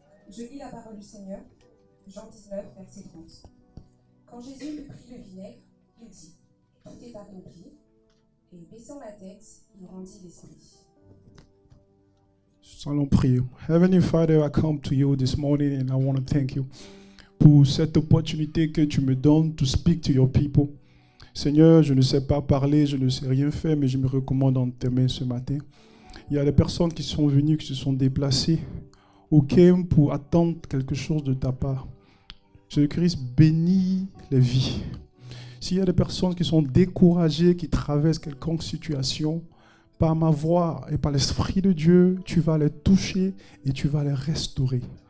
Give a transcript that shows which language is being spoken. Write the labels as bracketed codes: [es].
[fr] Je lis la parole du Seigneur, Jean 19, verset 30. Quand Jésus eut pris le vinaigre, il dit « Tout est accompli », et baissant la tête, il rendit l'esprit. Allons prier. [en] Heavenly Father, I come to you this morning and I want to thank you [fr] pour cette opportunité que tu me donnes [en] to speak to your people. [fr] Seigneur, je ne sais pas parler, je ne sais rien faire, mais je me recommande dans tes mains ce matin. Il y a des personnes qui sont venues, qui se sont déplacées au camp pour attendre quelque chose de ta part. Jésus-Christ bénit les vies. S'il y a des personnes qui sont découragées, qui traversent quelconque situation, par ma voix et par l'Esprit de Dieu, tu vas les toucher et tu vas les restaurer.